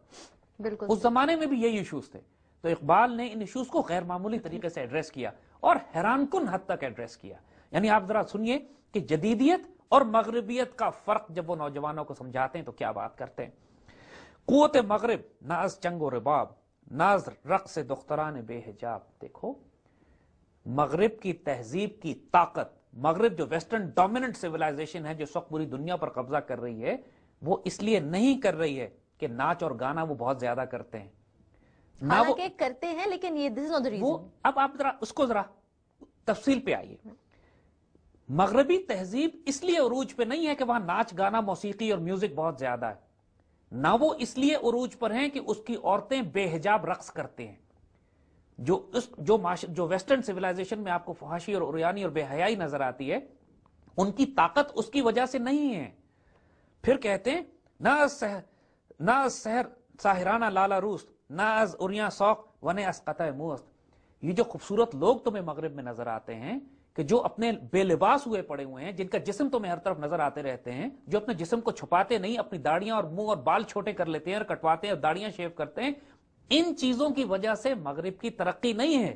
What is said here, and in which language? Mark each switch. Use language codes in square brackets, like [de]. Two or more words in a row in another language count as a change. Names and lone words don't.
[ur] بالکل اس زمانے میں بھی یہی ایشوز تھے. تو اقبال نے ان ایشوز کو غیر معمولی طریقے سے ایڈریس کیا اور حیران کن حد تک ایڈریس کیا. یعنی آپ ذرا سنیے کہ جدیدیت اور مغربیت کا فرق جب وہ نوجوانوں کو سمجھاتے ہیں تو کیا بات کرتے ہیں. [fa] قوت مغرب نہ از چنگ و رباب, نہ از رقص دختران بے حجاب. [ur] دیکھو مغرب کی تہذیب کی طاقت, مغرب جو [en] Western dominant civilization [ur] ہے جو اس وقت پوری دنیا پر قبضہ کر رہی ہے, وہ اس لیے نہیں کر رہی ہے کہ ناچ اور گانا وہ بہت زیادہ کرتے ہیں, حالانکہ کرتے ہیں, لیکن یہ [en] this is not the reason. [ur] اب آپ ذرا اس کو ذرا تفصیل پہ آئیے. مغربی تہذیب اس لیے عروج پہ نہیں ہے کہ وہاں ناچ گانا موسیقی اور میوزک بہت زیادہ ہے, نہ وہ اس لیے عروج پر ہیں کہ اس کی عورتیں بے حجاب رقص کرتے ہیں. جو [en] Western civilization [ur] میں آپ کو فحاشی اور عریانی اور بے حیائی نظر آتی ہے, ان کی طاقت اس کی وجہ سے نہیں ہے. [fa] پھر کہتے ہیں نہ سحر ساحرانہ لالا روست, نہ از اریاں سوق ونے از قطع موست. [ur] یہ جو خوبصورت لوگ تمہیں مغرب میں نظر آتے ہیں کہ جو اپنے بے لباس ہوئے پڑے ہوئے ہیں, جن کا جسم تمہیں ہر طرف نظر آتے رہتے ہیں, جو اپنے جسم کو چھپاتے نہیں, اپنی داڑیاں اور منہ اور بال چھوٹے کر لیتے ہیں اور کٹواتے ہیں اور داڑیاں شیو کرتے ہیں, ان چیزوں کی وجہ سے مغرب کی ترقی نہیں ہے.